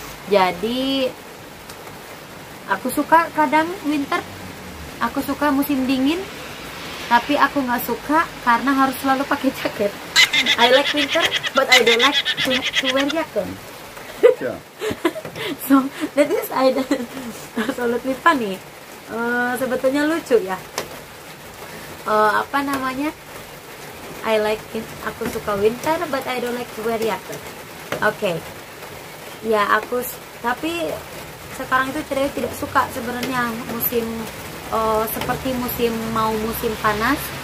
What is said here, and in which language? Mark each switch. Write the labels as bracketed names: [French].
[Indonesian] Jadi aku suka kadang winter, aku suka musim dingin, tapi aku nggak suka karena harus selalu pakai jaket. [English] I like winter, but I don't like to wear jacket. Yeah. So that is absolutely funny. [Indonesian] Sebetulnya lucu ya. Apa namanya? [English] I like it. [Indonesian] Aku suka winter, [English] but I don't like to wear jacket. Okay. [Indonesian] Ya tapi sekarang itu Cidewi tidak suka sebenarnya musim seperti musim panas.